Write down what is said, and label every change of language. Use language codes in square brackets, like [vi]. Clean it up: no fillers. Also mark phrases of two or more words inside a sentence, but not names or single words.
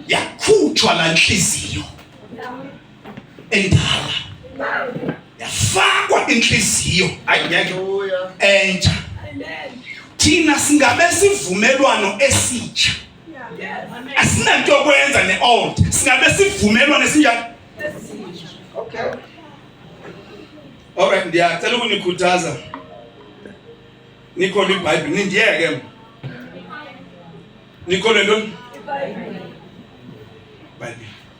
[xh] Yakhutshwa la nhliziyo endala. Yafakwa inhliziyo ayingeke Hallelujah. entsha. Amen. thina singabe sivumelwano esitsha. Asinanto yokwenza ne-old, singabe sivumelwano esinjani. Okay. Alright, ndiyacela ukunikhuthaza nikholwe iBhayibhile, nindiyeke nikholwe ntoni? Bible.